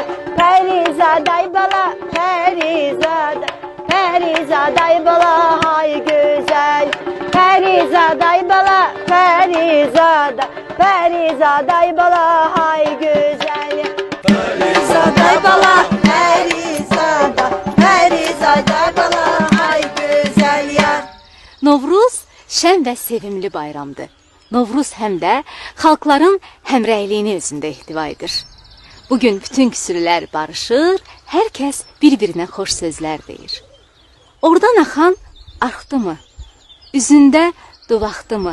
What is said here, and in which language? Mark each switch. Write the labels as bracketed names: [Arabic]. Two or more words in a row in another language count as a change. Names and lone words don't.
[Azerbaijani] Perizaday bala, Perizaday bala, hay güzel. Perizaday bala, Perizaday bala, hay güzel. Perizaday bala, Perizaday bala, hay güzel yer. Novruz şən və sevimli bayramdır. Novruz həm də xalqların həmrəyliyini özündə ihtiva edir. Bugün bütün küsürlər barışır, hər kəs bir-birinə xoş sözlər deyir. Oradan axan arxdımı? Üzündə duvaqdımı?